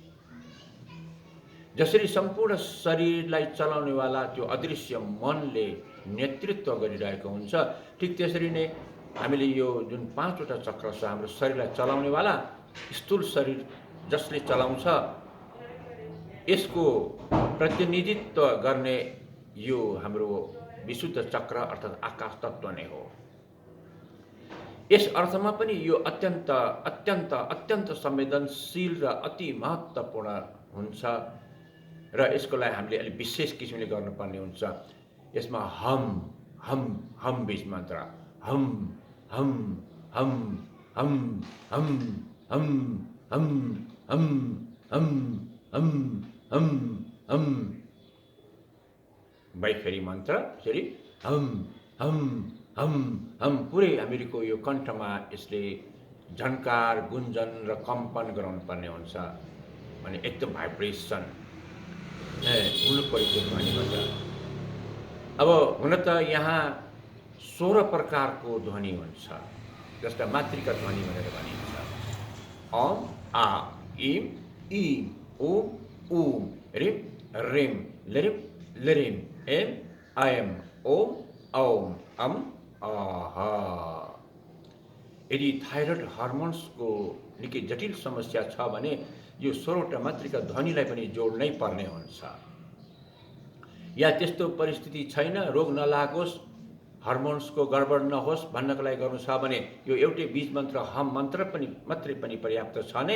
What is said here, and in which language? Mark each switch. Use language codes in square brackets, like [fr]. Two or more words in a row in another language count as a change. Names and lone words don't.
[ne] जसरी सम्पूर्ण शरीरलाई चलाउनेवाला त्यो अदृश्य मनले नेतृत्व गरिरहेको हुन्छ, ठिक त्यसरी नै हामीले यो जुन 5वटा चक्र छ हाम्रो शरीरलाई चलाउनेवाला, स्थूल शरीर जसले चलाउँछ, यसको प्रतिनिधित्व गर्ने यो हाम्रो विशुद्ध चक्र अर्थात् आकाश तत्त्व नै हो। यस अर्थमा पनि यो अत्यन्त अत्यन्त अत्यन्त संवेदनशील र अति महत्त्वपूर्ण हुन्छ र यसको लागि हामीले अलिक विशेष किसिमले गर्नुपर्ने हुन्छ। यसमा हम हम हम बीज मन्त्र, हम हम हम हम हम हम हम हम हम हम हम हम बैखरी मन्त्र यसरी हम हम हम हम पुरै हामीहरूको यो कण्ठमा यसले झन्कार गुन्जन र कम्पन गराउनु पर्ने हुन्छ भने एकदम भाइब्रेसन हुनु पर्यो त्यो ध्वनिबाट। अब हुन त यहाँ 16 प्रकारको ध्वनि हुन्छ जसलाई मातृका ध्वनि भनेर भनिन्छ। अम आ इम इम ओम ओम रिम रिम लिरिम लिरिम एम आयम ओम औम अम आहा। यदि थाइरोइड हर्मोन्सको निकै जटिल समस्या छ भने यो 16वटा मातृका ध्वनिलाई पनि जोड्नै पर्ने हुन्छ। या त्यस्तो परिस्थिति छैन, रोग नलागोस्, हर्मोन्सको गडबड नहोस् भन्नको लागि गर्नु छ भने यो एउटै बीज मन्त्र हम मन्त्र पनि मात्रै पनि पर्याप्त छ नै।